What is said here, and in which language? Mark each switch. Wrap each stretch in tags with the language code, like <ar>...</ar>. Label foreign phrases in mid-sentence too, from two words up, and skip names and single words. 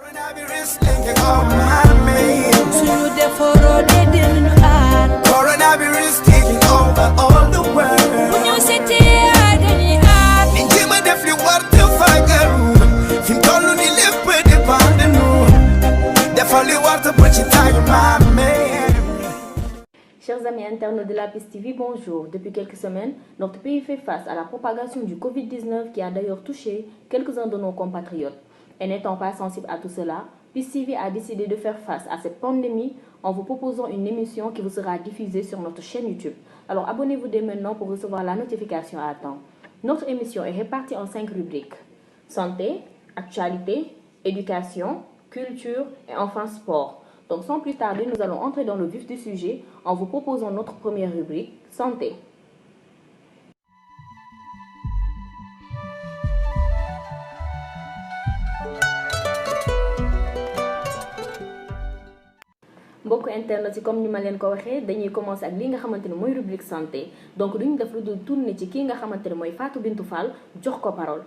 <en>Coronavirus linking all my mates. Coronavirus taking over all the world. Ninjima defli warta fagaru. Fim tolu ni lepe de bandenu. Defali warta pochita my man.</en> <fr>Chers amis internautes de la Piste TV, bonjour. Depuis quelques semaines, notre pays fait face à la propagation du Covid-19 qui a d'ailleurs touché quelques-uns de nos compatriotes. Et n'étant pas sensible à tout cela, Piste TV a décidé de faire face à cette pandémie en vous proposant une émission qui vous sera diffusée sur notre chaîne YouTube. Alors abonnez-vous dès maintenant pour recevoir la notification à temps. Notre émission est répartie en 5 rubriques: santé, actualité, éducation, culture et enfin sport. Donc sans plus tarder, nous allons entrer dans le vif du sujet en vous proposant notre première rubrique, santé.</fr> <wo>Mbokk internet yi, comme ni ma leen ko waxee, dañuy commencer ak li nga xamante ne mooy</wo> <fr>rubrique santé.</fr> <wo>Donc duñu def lu dul tourner ci kii nga xamante ne mooy Fatou Bintou Fall jox ko parole.</wo>